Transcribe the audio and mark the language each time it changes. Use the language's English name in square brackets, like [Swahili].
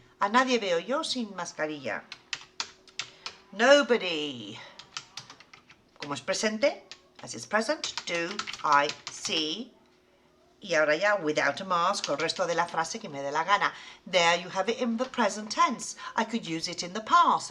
[Spanish] A nadie veo yo sin mascarilla. [English] Nobody. [Spanish] Como es presente, [English] as it's present, do, I, see. [Spanish] Y ahora ya, [English] without a mask, [Spanish] o el resto de la frase que me dé la gana. [English] There you have it in the present tense. I could use it in the past.